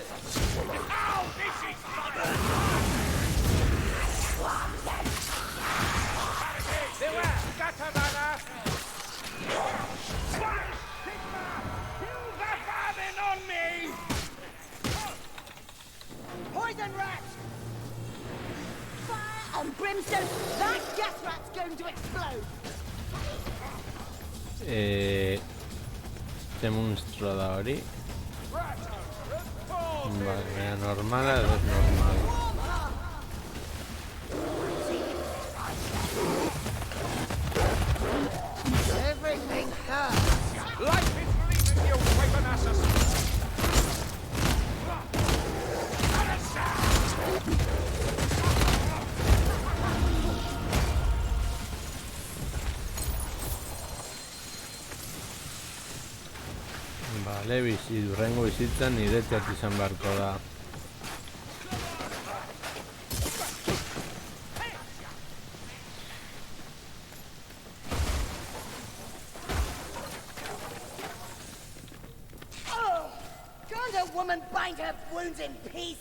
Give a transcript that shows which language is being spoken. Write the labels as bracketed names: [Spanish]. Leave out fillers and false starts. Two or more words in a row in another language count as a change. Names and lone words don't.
[English] Ow, this is fun! Beware, Gatabana! Kill the vermin on me! Poison rat! Fire and brimstone! That gas rat's going to explode! [Spanish] Este monstruo [Basque] da hori. Vale, normala edo ez normal. [English] Everything hurts! Life is leaving you, weapon assassin! [Basque] Vale, hurrengo bizitzan niretzat izan beharko da. Oh! [English] Can't a woman bind her wounds in peace?